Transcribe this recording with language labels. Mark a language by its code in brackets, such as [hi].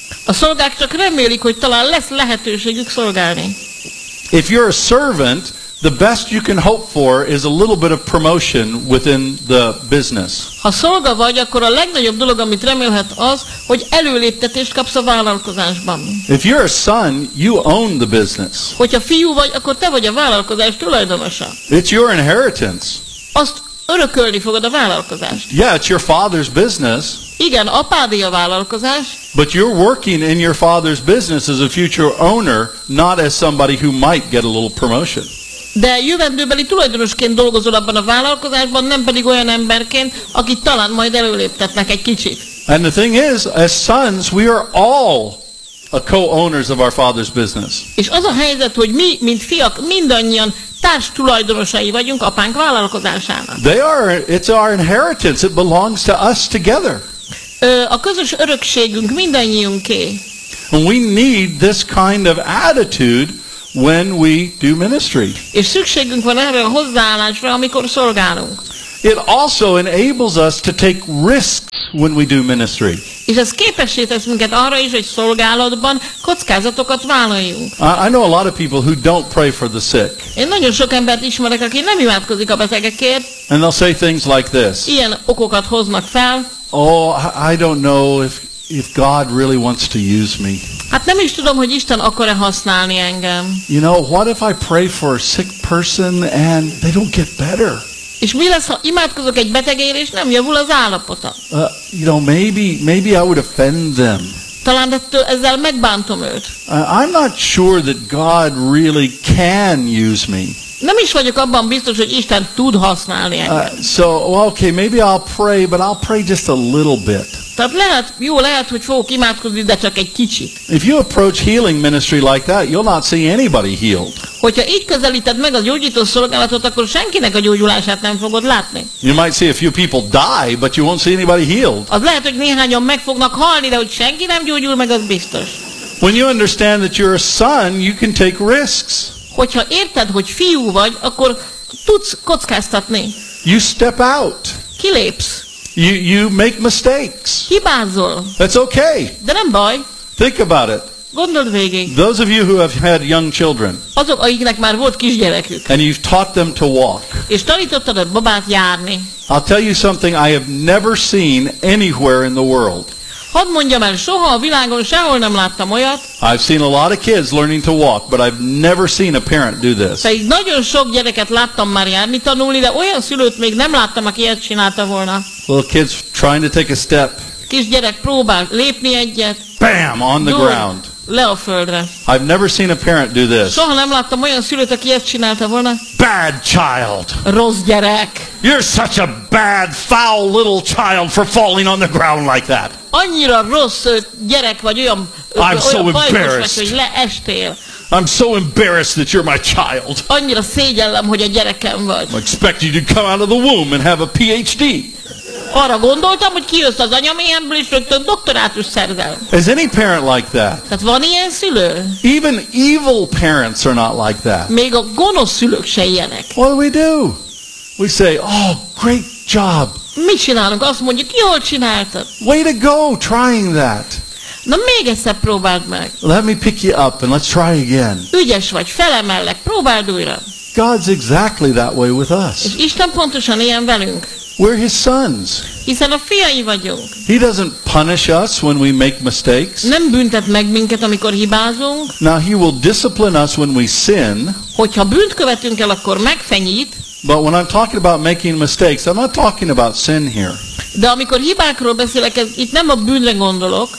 [hu] A szolgák csak remélik, hogy talán lesz lehetőségük szolgálni. [en] If you're a servant, the best you can hope for is a little bit of promotion within the business. [hu] Ha szolga vagy, akkor a legnagyobb dolog, amit remélhet az, hogy előléptetést kapsz a vállalkozásban. [en] If you're a son, you own the business. [hu] Hogyha fiú vagy, akkor te vagy a vállalkozás tulajdonosa. [en] It's your inheritance. [hu] Azt örökölni fogod a vállalkozást. [en] Yeah, it's your father's business. [hu] Igen, apádé a vállalkozás. [en] But you're working in your father's business as a future owner, not as somebody who might get a little promotion. [hu] De jövendőbeli tulajdonosként dolgozol abban a vállalkozásban, nem pedig olyan emberként, akit talán majd előléptetnek egy kicsit. [en] And the thing is, as sons, we are all a co-owners of our father's business. [hu] És az a helyzet, hogy mi, mint fiak, mindannyian társtulajdonosai vagyunk apánk vállalkozásának. [en] They are, it's our inheritance, it belongs to us together. [hu] A közös örökségünk mindannyiunké. [en] And we need this kind of attitude when we do ministry. [hu] És szükségünk van erre a hozzáállásra, amikor szolgálunk. [en] It also enables us to take risks when we do ministry. [hu] És ez képessé tesz minket arra is, hogy szolgálatban kockázatokat vállaljunk. [en] I know a lot of people who don't pray for the sick. [hu] Én nagyon sok embert ismerek, aki nem imádkozik a betegekért. [en] And they'll say things like this. [hu] Ilyen okokat hoznak fel. [en] Oh, I don't know if God really wants to use me. [hu] Hát nem is tudom, hogy Isten akar-e használni engem. [en] You know, what if I pray for a sick person and they don't get better? [hu] És mi lesz, ha imádkozok egy betegért, és nem javul az állapota? [en] You know, maybe I would offend them. [hu] Talán ezzel megbántom őt. [en] I'm not sure that God really can use me. [hu] Nem is vagyok abban biztos, hogy Isten tud használni engem. [en] Okay, maybe I'll pray, but I'll pray just a little bit. [hu] Tehát lehet, jó lehet, hogy fogok imádkozni, de csak egy kicsit. [en] If you approach healing ministry like that, you'll not see anybody healed. [hu] Hogyha így közelíted meg a gyógyító szolgálatot, akkor senkinek a gyógyulását nem fogod látni. [en] You might see a few people die, but you won't see anybody healed. [hu] Az lehet, hogy néhányan meg fognak halni, de hogy senki nem gyógyul meg, az biztos. [en] When you understand that you're a son, you can take risks. [hu] Hogyha érted, hogy fiú vagy, akkor tudsz kockáztatni. [en] You step out. [hu] Kilépsz. [en] You make mistakes. [hu] Hibázol. [en] That's okay. [hu] De nem baj. [en] Think about it. [hu] Gondold végig. [en] Those of you who have had young children. [hu] Azok, akiknek már volt kisgyerekük. [en] And you've taught them to walk. [hu] És tanítottad a babát járni. [en] I'll tell you something I have never seen anywhere in the world. [hu] Hadd mondjam el, soha a világon sehol nem láttam olyat. [en] I've seen a lot of kids learning to walk, but I've never seen a parent do this. [hu] Pedig nagyon sok gyereket láttam már járni tanulni, de olyan szülőt még nem láttam, aki ilyet csinálta volna. [en] Little kids trying to take a step. [hu] Kisgyerek próbál lépni egyet. [en] Bam! On the ground. [hu] Le a földre. [en] I've never seen a parent do this. [hu] Soha nem láttam olyan szülőt, aki ezt csinálta volna. [en] Bad child. [hu] Rossz gyerek. [en] You're such a bad, foul little child for falling on the ground like that. [hu] Annyira rossz gyerek vagy, olyan bajos vagy, hogy leestél. [en] I'm so embarrassed that you're my child. [hu] Annyira szégyellem, hogy a gyerekem vagy. [en] I expect you to come out of the womb and have a PhD. [hu] Arra gondoltam, hogy kijössz az anyaméhemből, és rögtön doktorátus szerzel. [en] Is any parent like that? [hu] Tehát van ilyen szülő? [en] Even evil parents are not like that. [hu] Még a gonosz szülők se ilyenek. [en] What do? We say, oh, great job. [hu] Mit csinálunk? Azt mondjuk, jól csináltad. [en] Way to go, trying that. [hu] Na még egyszer próbáld meg. [en] Let me pick you up and let's try again. [hu] Ügyes vagy, felemellek, próbáld újra. [en] God's exactly that way with us. [hu] És Isten pontosan ilyen velünk. [en] We're his sons. [hu] Hiszen a fiai vagyunk. [en] He doesn't punish us when we make mistakes. [hu] Nem büntet meg minket, amikor hibázunk. [en] Now he will discipline us when we sin. [hu] Hogyha bűnt követünk el, akkor megfenyít. [en] But when I'm talking about making mistakes, I'm not talking about sin here. [hu] De amikor hibákról beszélek, ez itt nem a bűnre gondolok.